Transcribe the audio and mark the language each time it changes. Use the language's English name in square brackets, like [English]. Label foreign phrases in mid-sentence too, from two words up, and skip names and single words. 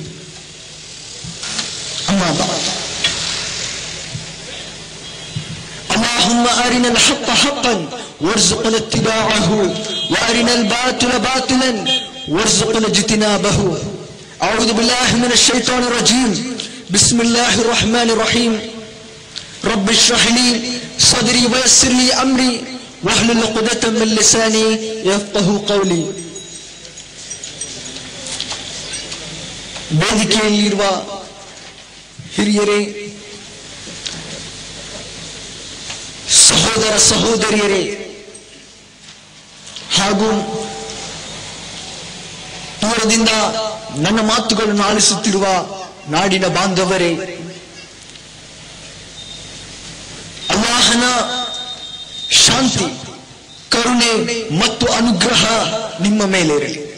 [Arabic] أما بعد اللهم أرنا الحق حقا وارزقنا اتباعه وأرنا الباطل باطلا وارزقنا اجتنابه. أعوذ بالله من الشيطان الرجيم. بسم الله الرحمن الرحيم. رب اشرح لي صدري ويسر لي أمري واحلل عقدة من لساني يفقهوا قولي. [Kannada] ವೇದಿಕೆಯಲ್ಲಿರುವ ಹಿರಿಯರೇ, ಸಹೋದರ ಸಹೋದರಿಯರೇ ಹಾಗೂ ದೂರದಿಂದ ನನ್ನ ಮಾತುಗಳನ್ನು ಆಲಿಸುತ್ತಿರುವ ನಾಡಿನ ಬಾಂಧವರೇ, ಅಲ್ಲಾಹನ ಶಾಂತಿ, ಕರುಣೆ ಮತ್ತು ಅನುಗ್ರಹ ನಿಮ್ಮ ಮೇಲೆ ಇರಲಿ.